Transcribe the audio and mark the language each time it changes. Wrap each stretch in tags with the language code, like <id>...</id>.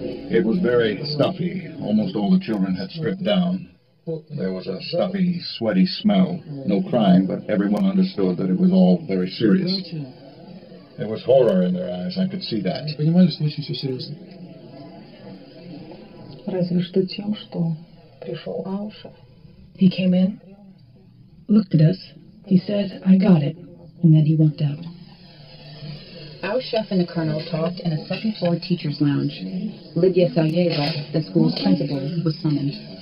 <en>It was very stuffy. Almost all the children had stripped down. There was a stuffy, sweaty smell. No crying, but everyone understood that it was all very serious. There was horror in their eyes. I could see that.</en> <ru>Разве что тем, что пришел Ауша.</ru> <en>He came in, looked at us, he said, "I got it," and then he walked out. Alshev and the colonel talked in a second-floor teacher's lounge. Lydia Salyeva, the school's principal, was summoned.</en>